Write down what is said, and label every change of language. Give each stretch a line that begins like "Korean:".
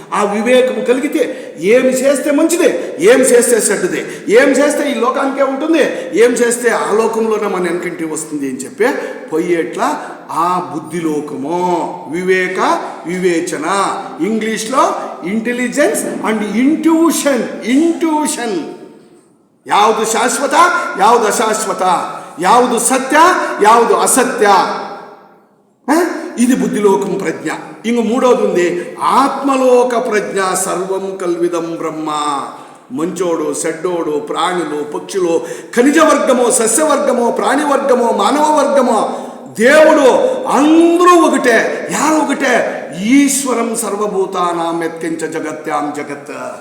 Telugu: ఆ వివేకము కలిగితే ఏమి చేస్తే మంచిదే, ఏం చేస్తే చెడ్డదే, ఏం చేస్తే ఈ లోకానికే ఉంటుంది, ఏం చేస్తే ఆ లోకంలోనే మన వెనకంటి వస్తుంది అని చెప్పి పోయేట్లా ఆ బుద్ధిలోకము, వివేక వివేచన, ఇంగ్లీష్లో ఇంటెలిజెన్స్ అండ్ ఇంట్యూషన్.
Kannada: ಯಾವುದು ಶಾಶ್ವತ, ಯಾವುದು ಅಶಾಶ್ವತ, ಯಾವುದು ಸತ್ಯ, ಯಾವುದು ಅಸತ್ಯ,
Telugu: ఇది బుద్ధిలోకం ప్రజ్ఞ. ఇంక మూడవది ఉంది ఆత్మలోక ప్రజ్ఞ.
Sanskrit: సర్వం కల్విదం బ్రహ్మ.
Telugu: మంచోడు, చెడ్డోడు, ప్రాణులు, పక్షులు, ఖనిజ వర్గము, సస్యవర్గము, ప్రాణివర్గము, మానవ వర్గము, దేవుడు అందరూ ఒకటే.
Sanskrit: ఒకటే ఈశ్వరం సర్వభూతానాం యత్కించ జగత్యాం జగత్.